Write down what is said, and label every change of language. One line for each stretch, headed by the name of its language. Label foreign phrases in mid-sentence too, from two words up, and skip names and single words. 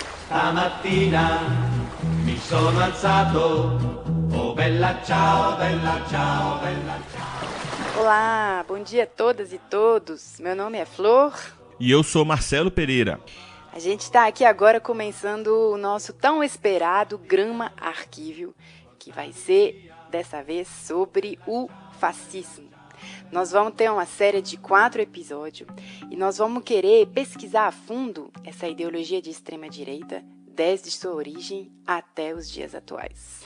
Italian: Stamattina mi sono alzato, oh bella ciao, bella ciao, bella ciao.
Portuguese: Olá, bom dia a todas e todos. Meu nome é Flor. E eu sou Marcelo Pereira. A gente está aqui agora começando o nosso tão esperado Grama Arquívio, que vai ser, dessa vez, sobre o fascismo. Nós vamos ter uma série de 4 episódios e nós vamos querer pesquisar a fundo essa ideologia de extrema-direita desde sua origem até os dias atuais.